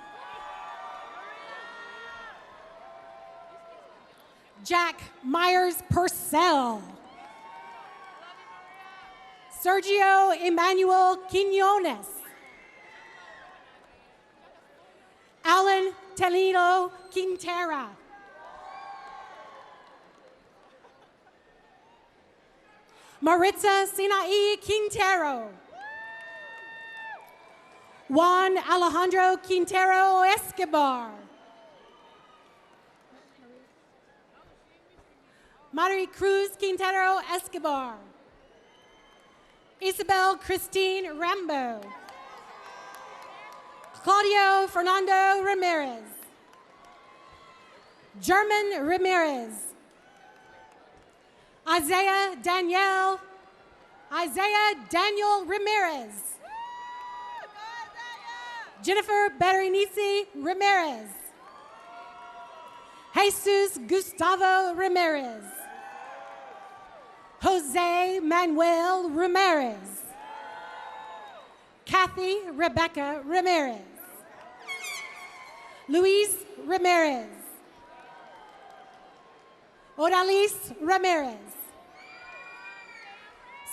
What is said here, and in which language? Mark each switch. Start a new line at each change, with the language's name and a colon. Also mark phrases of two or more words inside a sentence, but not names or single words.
English: Jack Myers Purcell. Sergio Emmanuel Quinones. Alan Telino Quintera. Maritza Sinai Quintero. Juan Alejandro Quintero Escobar. Mari Cruz Quintero Escobar. Isabel Christine Rambo. Claudio Fernando Ramirez. German Ramirez. Isaiah Daniel Ramirez. Jennifer Berenice Ramirez. Jesus Gustavo Ramirez. Jose Manuel Ramirez. Kathy Rebecca Ramirez. Luis Ramirez. Odalis Ramirez.